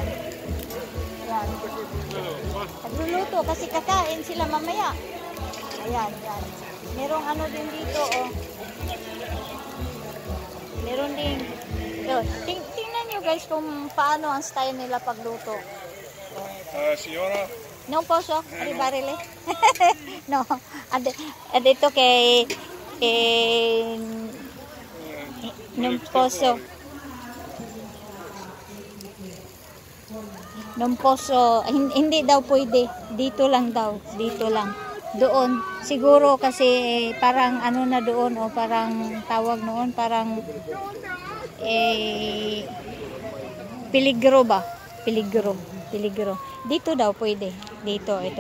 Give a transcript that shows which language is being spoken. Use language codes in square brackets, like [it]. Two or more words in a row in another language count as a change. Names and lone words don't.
[tl] Nagluluto kasi kakain sila mamaya. Ayan. Merong din dito Meron din. Tingnan nyo guys kung paano ang style nila pagluto. [it] Signora? Non posso arrivare. No. [tl] Dito kay [it] non posso. [tl] Hindi daw pwede. Dito lang. Doon. Siguro kasi parang na doon parang tawag noon, parang peligro ba? Peligro. Dito daw pwede. Dito.